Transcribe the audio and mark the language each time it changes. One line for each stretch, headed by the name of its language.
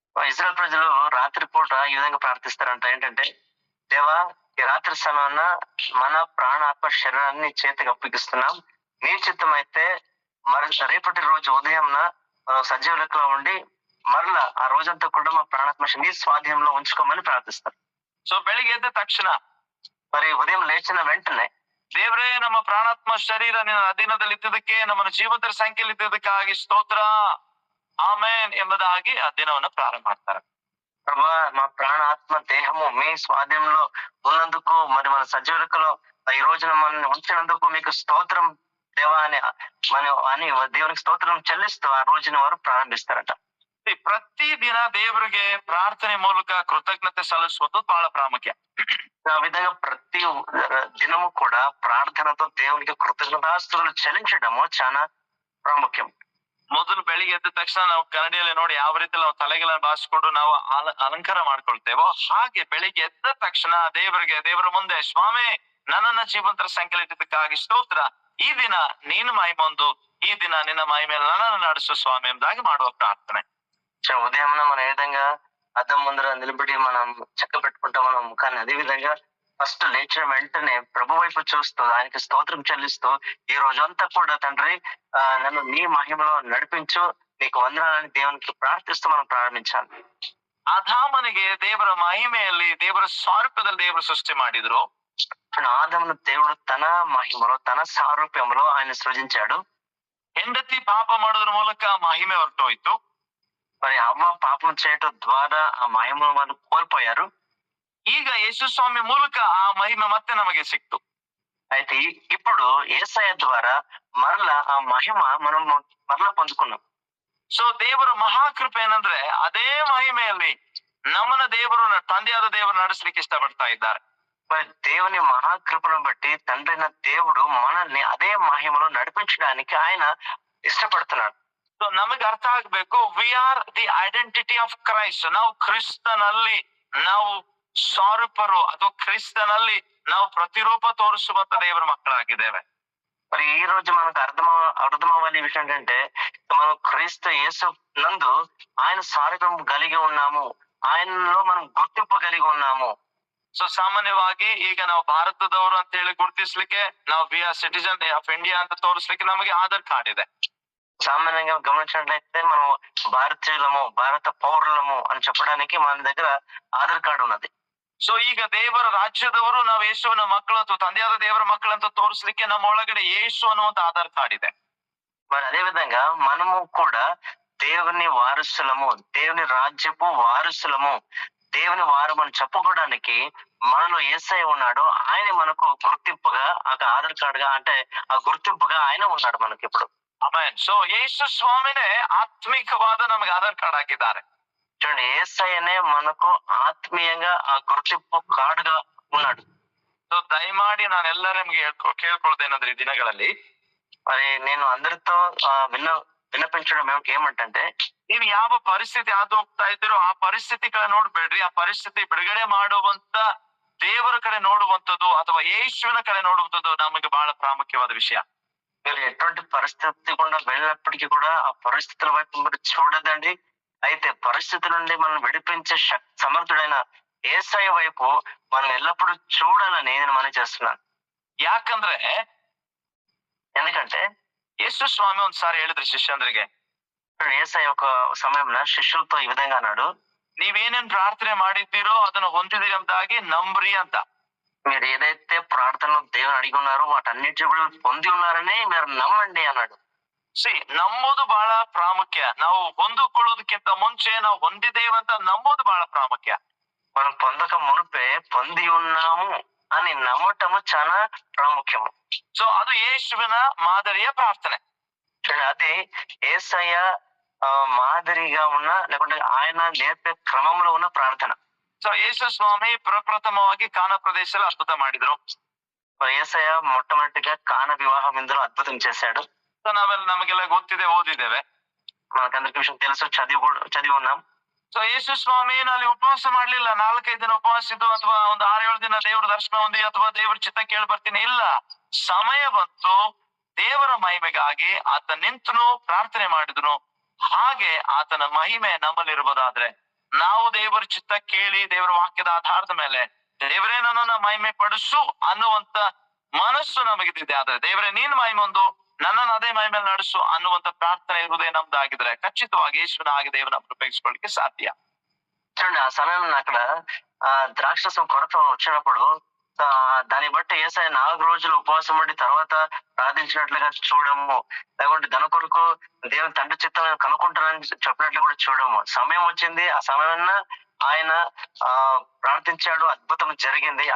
Telugu: Israel ప్రజలు రాత్రి పూట ఈ విధంగా ప్రార్థిస్తారంట, ఏంటంటే, దేవా ఈ రాత్రి సమయాన మన ప్రాణాత్మ శరీరాన్ని చేతికి అప్పగిస్తున్నాం, నీ చిత్తం అయితే రేపటి రోజు ఉదయంన సజీవ లెక్కలో ఉండి మరలా ఆ రోజంతా కూడా మా ప్రాణాత్మ నీ స్వాధీనంలో ఉంచుకోమని ప్రార్థిస్తారు.
Kannada: సో ಬೆಳಿಗ್ಗೆ ಎದ್ದ ತಕ್ಷಣ,
Telugu: మరి ఉదయం లేచిన వెంటనే,
Kannada: ದೇವರೇ ನಮ್ಮ ಪ್ರಾಣಾತ್ಮ ಶರೀರ ನಿನ್ನ ಅಧೀನದಲ್ಲಿ ಇದ್ದುದಕ್ಕೆ, ನಮ್ಮನ್ನು ಜೀವಂತರ ಸಂಖ್ಯೆಯಲ್ಲಿ ಇದ್ದುದಕ್ಕಾಗಿ ಸ್ತೋತ್ರ, ಆಮೇನ್ ಎಂಬುದಾಗಿ ಆ ದಿನವನ್ನು ಪ್ರಾರಂಭ ಮಾಡ್ತಾರೆ.
Telugu: ప్రభా మా ప్రాణ ఆత్మ దేహము మీ స్వాధీనంలో ఉన్నందుకు, మరి మన సజీవ లెక్కలో ఈ రోజున మనల్ని ఉంచినందుకు మీకు స్తోత్రం దేవా అని దేవునికి స్తోత్రం చెల్లిస్తూ ఆ రోజున వారు ప్రారంభిస్తారట.
Kannada: ಪ್ರತಿ ದಿನ ದೇವರಿಗೆ ಪ್ರಾರ್ಥನೆ ಮೂಲಕ ಕೃತಜ್ಞತೆ ಸಲ್ಲಿಸುವುದು ಬಹಳ ಪ್ರಾಮುಖ್ಯ.
Telugu: ఆ విధంగా ప్రతి దినము కూడా ప్రార్థనతో దేవునికి కృతజ్ఞతాస్తుతులు చెల్లించడము చాలా ప్రాముఖ్యం.
Kannada: ಮೊದಲು ಬೆಳಿಗ್ಗೆ ಎದ್ದ ತಕ್ಷಣ ನಾವು ಕನ್ನಡಿಯಲ್ಲಿ ನೋಡಿ ಯಾವ ರೀತಿ ನಾವು ತಲೆಗೆಲ್ಲ ಬಾಚಿಕೊಂಡು ನಾವು ಅಲಂಕಾರ ಮಾಡ್ಕೊಳ್ತೇವೋ, ಹಾಗೆ ಬೆಳಿಗ್ಗೆ ಎದ್ದ ತಕ್ಷಣ ದೇವರ ಮುಂದೆ, ಸ್ವಾಮಿ ನನ್ನನ್ನ ಜೀವಂತರ ಸಂಖ್ಯೆಯಲ್ಲಿ ಇಟ್ಟಿದ್ದಕ್ಕಾಗಿ ಸ್ತೋತ್ರ, ಈ ದಿನ ನೀನು ಮಹಿಮೊಂದು, ಈ ದಿನ ನಿನ್ನ ಮಹಿಮೆಯಲ್ಲಿ ನನ್ನನ್ನು ನಡೆಸು ಸ್ವಾಮಿ ಎಂಬುದಾಗಿ ಮಾಡುವ ಪ್ರಾರ್ಥನೆ.
Telugu: ఉదయం మనం ఏ విధంగా అద్దం ముందర నిలబడి మనం చక్క పెట్టుకుంటాం మన ముఖాన్ని, అదే విధంగా ఫస్ట్ లేచిన వెంటనే ప్రభు వైపు చూస్తూ ఆయనకి స్తోత్రం చెల్లిస్తూ ఈ రోజంతా కూడా తండ్రి నన్ను నీ మహిమలో నడిపించు, నీకు వందనాలని దేవునికి ప్రార్థిస్తూ మనం ప్రారంభించాలి.
Kannada: ಆದಾಮನಿಗೆ ದೇವರ ಮಹಿಮೆಯಲ್ಲಿ, ದೇವರ ಸ್ವಾರೂಪ್ಯದಲ್ಲಿ ದೇವರು ಸೃಷ್ಟಿ ಮಾಡಿದ್ರು.
Telugu: ఆదామును దేవుడు తన మహిమలో తన సారూప్యంలో ఆయన సృజించాడు.
Kannada: ಹೆಂಡತಿ ಪಾಪ ಮಾಡೋದ್ರ ಮೂಲಕ ಮಹಿಮೆ ಹೊರಟೋಯ್ತು.
Telugu: మరి అవ్వ పాపం చేయటం ద్వారా ఆ మహిమ వాళ్ళు కోల్పోయారు.
Kannada: ಈಗ ಯೇಸು ಸ್ವಾಮಿ ಮೂಲಕ ಆ ಮಹಿಮೆ ಮತ್ತೆ ನಮಗೆ ಸಿಕ್ತು.
Telugu: అయితే ఇప్పుడు యేసయ్య ద్వారా మరలా ఆ మహిమ మనం మరలా పొందుకున్నాం.
Kannada: ಸೊ ದೇವರ ಮಹಾಕೃಪೆ ಏನಂದ್ರೆ, ಅದೇ ಮಹಿಮೆಯಲ್ಲಿ ನಮ್ಮನ್ನ ದೇವರು, ತಂದೆಯಾದ ದೇವರು ನಡೆಸಲಿಕ್ಕೆ ಇಷ್ಟಪಡ್ತಾ ಇದ್ದಾರೆ.
Telugu: మరి దేవుని మహాకృపను బట్టి తండ్రైన దేవుడు మనల్ని అదే మహిమలో నడిపించడానికి ఆయన ఇష్టపడుతున్నాడు.
Kannada: ಸೊ ನಮಗೆ ಅರ್ಥ ಆಗ್ಬೇಕು,
English: We are the identity of Christ.
Kannada: ನಾವು ಕ್ರಿಸ್ತನಲ್ಲಿ ನಾವು ಸ್ವರೂಪರು ಅಥವಾ ಕ್ರಿಸ್ತನಲ್ಲಿ ನಾವು ಪ್ರತಿರೂಪ ತೋರಿಸುವಂತ ದೇವರ ಮಕ್ಕಳಾಗಿದ್ದೇವೆ.
Telugu: మరి ఈ రోజు మనకు అర్థమవ్వాలి విషయం ఏంటంటే, మనం క్రీస్తు యేసు నందు ఆయన సారూప్యం కలిగి ఉన్నాము, ఆయనలో మనం గుర్తింపు కలిగి ఉన్నాము.
Kannada: ಸೊ ಸಾಮಾನ್ಯವಾಗಿ ಈಗ ನಾವು ಭಾರತದವರು ಅಂತ ಹೇಳಿ ಗುರುತಿಸ್ಲಿಕ್ಕೆ, ನಾವು
English: we are citizen of India
Kannada: ಅಂತ ತೋರಿಸ್ಲಿಕ್ಕೆ ನಮಗೆ ಆಧಾರ್ ಕಾರ್ಡ್ ಇದೆ.
Telugu: సామాన్యంగా గమనించినట్లయితే మనం భారతీయులము, భారత పౌరులము అని చెప్పడానికి మన దగ్గర ఆధార్ కార్డు ఉన్నది.
Kannada: ಸೊ ಈಗ ದೇವರ ರಾಜ್ಯದವರು ನಾವು ಯೇಸುವಿನ ಮಕ್ಕಳು ಅಥವಾ ತಂದೆಯಾದ ದೇವರ ಮಕ್ಕಳಂತ ತೋರಿಸ್ಲಿಕ್ಕೆ ನಮ್ಮ ಒಳಗಡೆ ಯೇಸು ಅನ್ನುವಂತ ಆಧಾರ್ ಕಾರ್ಡ್ ಇದೆ.
Telugu: మరి అదే విధంగా మనము కూడా దేవుని వారసులము, దేవుని రాజ్యపు వారసులము, దేవుని వారమని చెప్పుకోవడానికి మనలో యేసయ్య ఉన్నాడు. ఆయన మనకు గుర్తింపుగా ఆధార్ కార్డ్ గా, అంటే ఆ గుర్తింపుగా ఆయన ఉన్నాడు మనకి ఇప్పుడు.
Kannada: ಆಮೆನ್. ಸೊ ಯೇಸು ಸ್ವಾಮಿನೇ ಆತ್ಮಿಕವಾದ ನಮಗೆ ಆಧಾರ್ ಕಾರ್ಡ್ ಹಾಕಿದ್ದಾರೆ.
Telugu: చూడండి, యేసయ్యనే మనకు ఆత్మీయంగా ఆ గుర్తింపు కార్డుగా ఉన్నాడు.
Kannada: సో దయಮಾಡಿ ನಾನು ಎಲ್ಲರೂ ನಿಮಗೆ ಕೇಳ್ಕೊಳ್ತೇನೆಂದ್ರೆ ಈ ದಿನಗಳಲ್ಲಿ
Telugu: మరి నేను అందరితో విన్నపించడం ఏమంటే,
Kannada: ನೀವು ಯಾವ ಪರಿಸ್ಥಿತಿ ಹಾದು ಹೋಗ್ತಾ ಇದ್ದೀರೋ ಆ ಪರಿಸ್ಥಿತಿ ಕಡೆ ನೋಡ್ಬೇಡ್ರಿ. ಆ ಪರಿಸ್ಥಿತಿ ಬಿಡುಗಡೆ ಮಾಡುವಂತ ದೇವರ ಕಡೆ ನೋಡುವಂಥದ್ದು ಅಥವಾ ಯೇಸುವಿನ కಡೆ ನೋಡುವಂಥದ್ದು ನಮಗೆ ಬಹಳ ಪ್ರಾಮುಖ್ಯವಾದ విషಯ.
Telugu: మీరు ఎటువంటి పరిస్థితి గుండా వెళ్ళినప్పటికీ కూడా ఆ పరిస్థితుల వైపు మీరు చూడదండి. అయితే పరిస్థితి నుండి మనం విడిపించే సమర్థుడైన యేసయ్య వైపు మనం ఎల్లప్పుడూ చూడాలని నేను మనవి చేస్తున్నాను.
Kannada: ಯಾಕಂದ್ರೆ
Telugu: ఎందుకంటే
Kannada: ಯೇಸು ಸ್ವಾಮಿ ಒಂದ್ಸಾರಿ ಹೇಳಿದ್ರು ಶಿಷ್ಯಂದ್ರಿಗೆ,
Telugu: యేసయ్య ఒక సమయంలో శిష్యులతో ఈ విధంగా అన్నాడు,
Kannada: ನೀವೇನೇನ್ ಪ್ರಾರ್ಥನೆ ಮಾಡಿದ್ದೀರೋ ಅದನ್ನು ಹೊಂದಿದಿರಿ ಅಂತಾಗಿ ನಂಬ್ರಿ ಅಂತ.
Telugu: మీరు ఏదైతే ప్రార్థనలో దేవుని అడిగి ఉన్నారో వాటన్నిటి కూడా పొంది ఉన్నారని మీరు నమ్మండి అన్నాడు.
Kannada: ನಂಬೋದು ಬಹಳ ಪ್ರಾಮುಖ್ಯ. ನಾವು ಹೊಂದಿಕೊಳ್ಳೋದಕ್ಕಿಂತ ಮುಂಚೆ ನಾವು ಹೊಂದಿದ್ದೇವಂತ ನಂಬೋದು ಬಹಳ ಪ್ರಾಮುಖ್ಯ.
Telugu: మనం పొందక మునిపే పొంది ఉన్నాము అని నమ్మటము చాలా ప్రాముఖ్యము.
Kannada: సో ಅದು ಯೇಸುವಿನ ಮಾದರಿಯ ಪ್ರಾರ್ಥನೆ.
Telugu: అది యేసయ్య మాదిరిగా ఉన్న, లేకుంటే ఆయన నేర్పే క్రమంలో ఉన్న ప్రార్థన.
Kannada: సో ಯೇಸು ಸ್ವಾಮಿ ಪ್ರಪ್ರಥಮವಾಗಿ ಕಾನಾ ಪ್ರದೇಶದಲ್ಲಿ ಅದ್ಭುತ ಮಾಡಿದ್ರು.
Telugu: యేసయ్య మొట్టమొదటిగా కాన వివాహం ఇందులో అద్భుతం చేశాడు.
Kannada: సో ನಮಗೆಲ್ಲ ಗೊತ್ತಿದೆ, ಓದಿದ್ದೇವೆ,
Telugu: మనకందరికి విషయం తెలుసు, చదివి ఉన్నాం.
Kannada: ಸೊ ಯೇಸು ಸ್ವಾಮಿ ಅಲ್ಲಿ ಉಪವಾಸ ಮಾಡ್ಲಿಲ್ಲ. 4-5 ದಿನ ಉಪವಾಸ ಇದ್ದು ಅಥವಾ ಒಂದು 6-7 ದಿನ ದೇವರ ದರ್ಶನ ಹೊಂದಿ ಅಥವಾ ದೇವರ ಚಿತ್ತ ಕೇಳಿ ಬರ್ತೀನಿ, ಇಲ್ಲ. ಸಮಯ ಬಂತು, ದೇವರ ಮಹಿಮೆಗಾಗಿ ಆತ ನಿಂತನು, ಪ್ರಾರ್ಥನೆ ಮಾಡಿದನು. ಹಾಗೆ ಆತನ ಮಹಿಮೆ ನಮ್ಮಲ್ಲಿರುವುದಾದ್ರೆ ನಾವು ದೇವರ ಚಿತ್ತ ಕೇಳಿ ದೇವರ ವಾಕ್ಯದ ಆಧಾರದ ಮೇಲೆ ದೇವರೇ ನನ್ನನ್ನ ಮಹಿಮೆ ಪಡಿಸು ಅನ್ನುವಂತ ಮನಸ್ಸು ನಮಗಿದ್ದಿದೆ. ಆದ್ರೆ ದೇವರೇ ನೀನ್ ಮಹಿಮೆ ಒಂದು, ನನ್ನನ್ನು ಅದೇ ಮಹಿಮೆ ನಡೆಸು ಅನ್ನುವಂತ ಪ್ರಾರ್ಥನೆ ಇರುವುದೇ ನಮ್ದಾಗಿದ್ರೆ ಖಚಿತವಾಗಿ ಯೇಸುವಿನ ಹಾಗೆ ದೇವರನ್ನ ಉಪಯೋಗಿಸಿಕೊಳ್ಳಿಕ್ಕೆ ಸಾಧ್ಯ.
Telugu: చూడండి, ఆ సమయంలో అక్కడ ద్రాక్షరసం కొరత వచ్చినప్పుడు దాన్ని బట్టి యేసయ్య 4 రోజులు ఉపవాసం ఉండి తర్వాత ప్రార్థించినట్లుగా చూడము, లేకుంటే దాని కొరకు దేవుని తండ్రి చిత్తం కనుక్కుంటానని చెప్పినట్లు కూడా చూడము. సమయం వచ్చింది, ఆ సమయం ఆయన ప్రార్థించాడు, అద్భుతం జరిగింది.